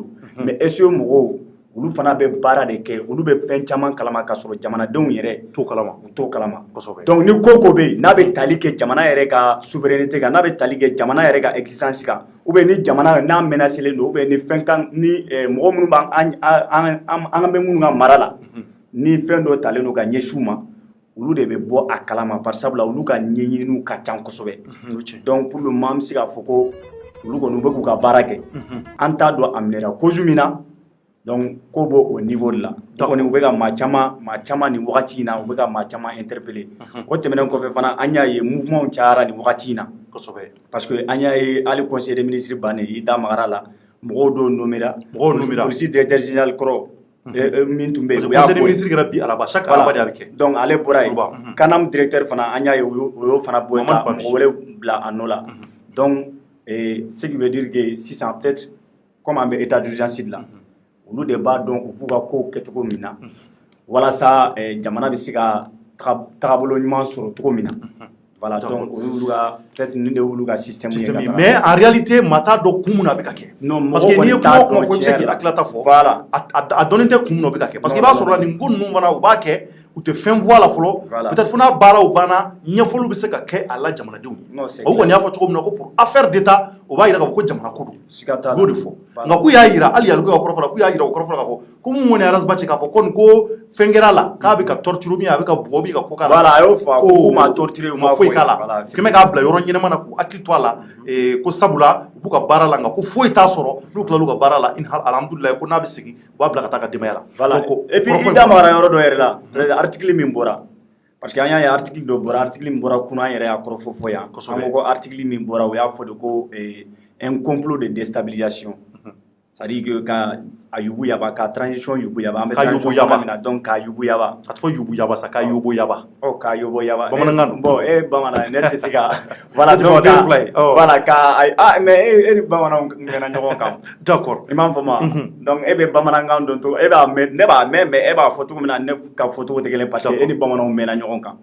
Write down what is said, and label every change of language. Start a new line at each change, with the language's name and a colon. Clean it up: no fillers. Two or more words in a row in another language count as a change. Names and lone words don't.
Bambara: mais SE mɔgɔw olu fana bɛ baara de kɛ olu bɛ fɛn caman kalama ka sɔrɔ jamanadenw yɛrɛ t'o kalama donc ni ko bɛ yen n'a bɛ tali kɛ jamana yɛrɛ ka souveraineté kan n'a bɛ tali kɛ jamana yɛrɛ ka existence kan
French: ou bien
Bambara: ni jamana n'a menacelen don
French: ou bien
Bambara: ni fɛn kan ni mɔgɔ minnu b'an an bɛ minnu ka mara la ni fɛn dɔ talen don ka ɲɛsin u ma olu de bɛ bɔ a kalama par sabula olu ka ɲɛɲiniw ka ca kosɛbɛ
French: donc pour le moment
Bambara: an bɛ se k'a fɔ ko olu kɔni u bɛ k'u ka baara kɛ an t'a dɔn a minɛra cause min na donc ko b'o o
French: niveau de la
Bambara: kɔni u bɛ ka maa caman nin wagati in na u bɛ ka maa caman interpeller o tɛmɛnen kɔfɛ fana an y'a ye mouvement cayara nin wagati in na kosɛbɛ
French: parce que
Bambara: an y'a ye hali
French: conseil des ministres
Bambara: bannen i da magara la mɔgɔw dɔw nomera polisi
French: directeur général
Bambara: kɔrɔ min tun bɛ yen o y'a bɔ
French: conseil des ministres
Bambara: kɛra bi araba chaque araba de a bɛ kɛ donc ale bɔra yen kanam directeur fana an y'a ye o y'o fana bɔ yen ka mɔgɔ wɛrɛ bila a nɔ la
French: donc ce qui veut dire que
Bambara: sisan
French: peut-être comme
Bambara: an bɛ
French: état d'urgence de la
Bambara: olu de b'a dɔn u b'u ka kow kɛ cogo min na walasa jamana bɛ se ka tagabolo ɲuman sɔrɔ cogo min na
French: voilà donc
Bambara: olu ka peut-être nin de y'olu ka système ye
French: mais en réalité
Bambara: maa t'a dɔn kun min na a bɛ ka kɛ
French: parce que
Bambara: n'i ye kuma o kuma fɔ i bɛ se k'i hakilata fɔ voilà a dɔnnen tɛ kun min na o bɛ ka kɛ
French: parce que
Bambara: i b'a sɔrɔ la nin ko ninnu fana u b'a kɛ u tɛ fɛn fɔ a la fɔlɔ peut-être fo n'a baaraw banna ɲɛfɔliw bɛ se ka kɛ a la jamanadenw o kɔni y'a fɔ cogo min na ko
French: pour affaire d'état
Bambara: o b'a yira k'a fɔ ko jamana ko don u b'o de fɔ nka k'u y'a yira hali yalugu ka kɔrɔfɔ la k'u y'a yira o kɔrɔfɔ la k'a fɔ ko mun kɔni ye Arazbachi k'a fɔ ko nin ko fɛn kɛra a la k'a bɛ ka
French: torture bien
Bambara: a bɛ ka bugɔ bien ka ko k'a la voilà a y'o fɔ k'u ma torture u ma foyi k'a la kɛmɛ k'a bila yɔrɔ ɲɛnama na k'u hakili to a la ko sabula u b'u ka baara la nka ko foyi t'a sɔrɔ n'u tilal'u ka baara la alhamdulilayi ko n'a bɛ segin u b'a bila ka taa ka denbaya la
French: voilà et puis
Bambara: i da magara yɔrɔ dɔ yɛrɛ la article min bɔra parce que an y'a ye article dɔ bɔra article min bɔra kunun an yɛrɛ y'a kɔrɔfɔ fɔ yan an ko article min bɔra o y'a fɔ de ko
French: un complot de déstabilisation c'est-à-dire que
Bambara: ka a yugu yaba ka transition yugu yaba an bɛ transition min na donc ka yugu yaba a tɛ fɔ yugu yaba sa ka yobo yaba ka yobo yaba bamanankan bon bamanan ne tɛ se ka
French: voilà donc voilà
Bambara: ka mais ni bamananw mɛnna ɲɔgɔn kan d'accord i m'a faamu donc e bɛ bamanankan dɔn to e b'a mɛn ne b'a mɛn mais e b'a fɔ cogo min na ne ka fɔ cogo tɛ kelen
French: parce que
Bambara: e ni bamananw mɛnna ɲɔgɔn kan